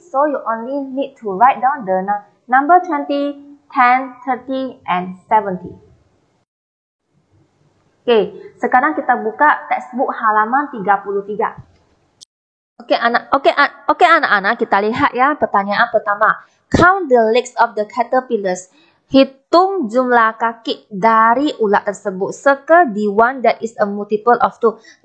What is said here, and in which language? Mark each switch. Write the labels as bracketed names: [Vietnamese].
[English] So you only need to write down the number 20, 10, 30, and 70. [Indonesian] Oke, sekarang kita buka textbook halaman 33. Oke anak-anak, kita lihat ya pertanyaan pertama. [English] Count the legs of the caterpillars. [Indonesian] Hitung jumlah kaki dari ulat tersebut. [English] Circle the one that is a multiple of 2.